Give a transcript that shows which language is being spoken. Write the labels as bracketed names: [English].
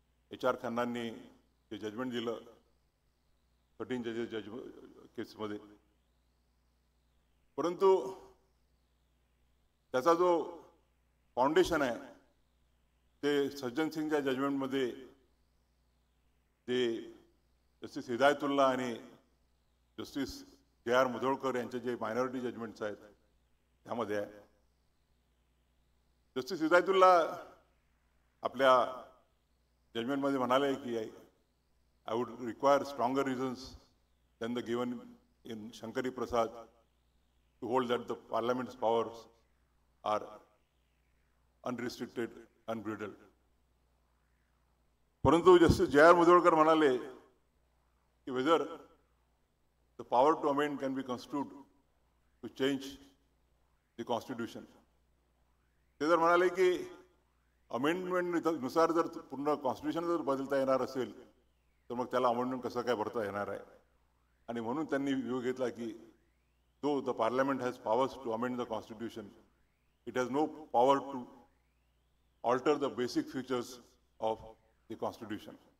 [Marathi] HR खन्नांनी जे judgement दिलं 13 जजेस केसमध्ये, परंतु त्याचा जो फाउंडेशन आहे ते सज्जन सिंगच्या जजमेंटमध्ये ते जस्टिस हिदायतुल्ला आणि जस्टिस J.R. मुधोळकर यांचे जे मायनॉरिटी जजमेंट्स आहेत त्यामध्ये आहे। जस्टिस हिदायतुल्ला आपल्या जजमेंटमध्ये म्हणाले की [English] I would require stronger reasons than the given in Shankari Prasad to hold that the Parliament's powers are unrestricted, unbridled. [Marathi] परंतु जस्टिस J.R. मुधोळकर म्हणाले की [English] whether the power to amend can be construed to change the constitution. [Marathi] ते जर म्हणाले की amendment नुसार जर पूर्ण कॉन्स्टिट्यूशन जर बदलता येणार असेल तर मग त्याला अमेंडमेंट कसं काय भरता येणार आहे, आणि म्हणून त्यांनी व्ह्यू घेतला की [English] though the parliament has powers to amend the constitution, [Marathi] it has no power to alter the basic features of the constitution.